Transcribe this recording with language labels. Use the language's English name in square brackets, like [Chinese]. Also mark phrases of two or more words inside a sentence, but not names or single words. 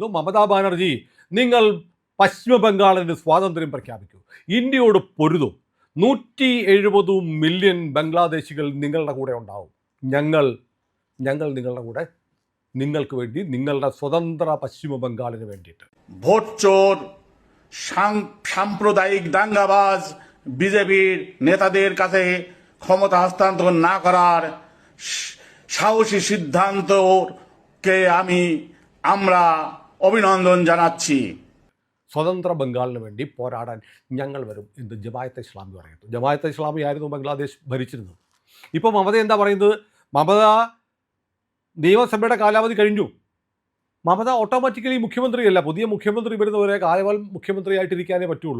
[Malayalam] മമതാ ബാനർജി, നിങ്ങൾ പശ്ചിമ ബംഗാളിന് സ്വാതന്ത്ര്യം പ്രഖ്യാപിക്കൂ, ഇന്ത്യയോട് പൊരുതും, 170 മില്യൺ ബംഗ്ലാദേശികൾ നിങ്ങളുടെ കൂടെ ഉണ്ടാവും, ഞങ്ങൾ നിങ്ങളുടെ കൂടെ, നിങ്ങൾക്ക് വേണ്ടി, നിങ്ങളുടെ സ്വതന്ത്ര പശ്ചിമ ബംഗാളിന് വേണ്ടിയിട്ട്. [Bangla] ভোট চোর, সাম্প্রদায়িক দাঙ্গাবাজ বিজেপির নেতাদের কাছে ক্ষমতা হস্তান্তর না করার সাহসী সিদ্ধান্তকে আমরা অভিনন্দন জানাচ্ছি. [Malayalam] സ്വതന്ത്ര ബംഗാളിന് വേണ്ടി പോരാടാൻ ഞങ്ങൾ വരും എന്ന് ജമാഅത്തെ ഇസ്ലാമി പറയുന്നു. ജമാഅത്തെ ഇസ്ലാമി ആയിരുന്നു ബംഗ്ലാദേശ് ഭരിച്ചിരുന്നത്. ഇപ്പോൾ മമത എന്താ പറയുന്നത്? മമത നിയമസഭയുടെ കാലാവധി കഴിഞ്ഞു. മമത ഓട്ടോമാറ്റിക്കലി മുഖ്യമന്ത്രിയല്ല. പുതിയ മുഖ്യമന്ത്രി വരുന്നവരെ കാലകാലം മുഖ്യമന്ത്രിയായിട്ടിരിക്കാനേ പറ്റുള്ളൂ.